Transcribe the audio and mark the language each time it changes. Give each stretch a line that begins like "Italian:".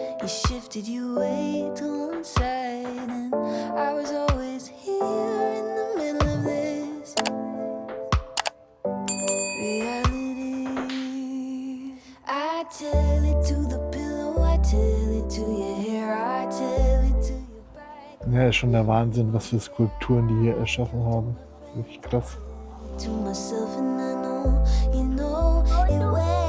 English: You shifted your weight to one side and I was always here in the middle of this reality. I tell it to the pillow, I tell it to your hair, I tell it to your back.
German: Ja, ist schon der Wahnsinn, was für Skulpturen die hier erschaffen haben. Wirklich krass.
English: To myself and I know you know it well.